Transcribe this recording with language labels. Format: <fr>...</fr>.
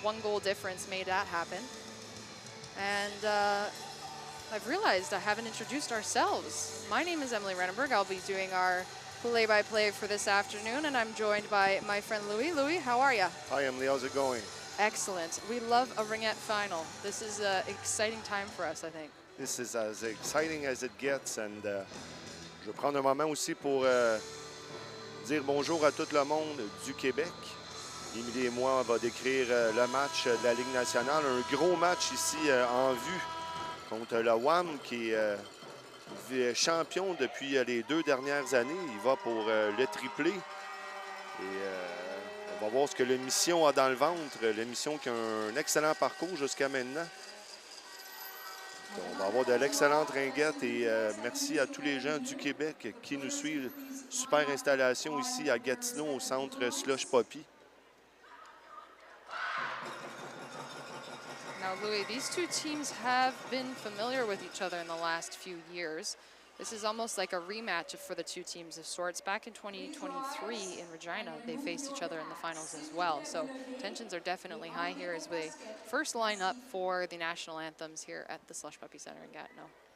<en>1 goal difference made that happen. And I've realized I haven't introduced ourselves. My name is Emily Renenberg. I'll be doing our play-by-play for this afternoon, and I'm joined by my friend Louis. Louis, how are you? Hi, Emily. How's it going? Excellent. We love a Ringette final. This is an exciting time for us, I think. This is as exciting as it gets, and</en> <fr>je vais prendre un moment aussi pour dire bonjour à tout le monde du Québec. Émilie et moi, on va décrire le match de la Ligue nationale. Un gros match ici en vue contre le Wham, qui est champion depuis les 2 dernières années. Il va pour le triplé. Et on va voir ce que le Mission a dans le ventre. Le Mission qui a un excellent parcours jusqu'à maintenant. On va avoir de l'excellente ringuette et merci à tous les gens du Québec qui nous suivent. Super installation ici à Gatineau au Centre Slush Puppie.</fr> <en>Now, Louis, these two teams have been familiar with each other in the last few years. This is almost like a rematch for the two teams of sorts. Back in 2023 in Regina, they faced each other in the finals as well. So tensions are definitely high here as we first line up for the national anthems here at the Slush Puppie Centre in Gatineau.</en>